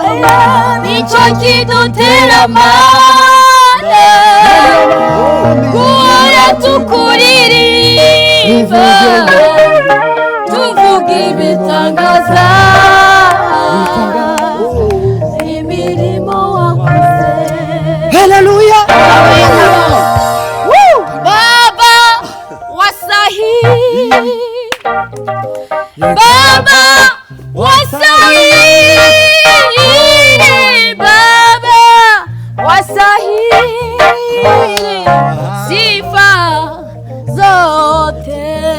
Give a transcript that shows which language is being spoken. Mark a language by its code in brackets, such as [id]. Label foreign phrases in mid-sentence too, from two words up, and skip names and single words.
[rw] nicyo kidutera amande guhora tukuririmba tuvuga ibitangaza imirimo wakoze. Haleluya. [sw] Baba wasahi, Baba wasahi, Baba wasahi, sifa zote.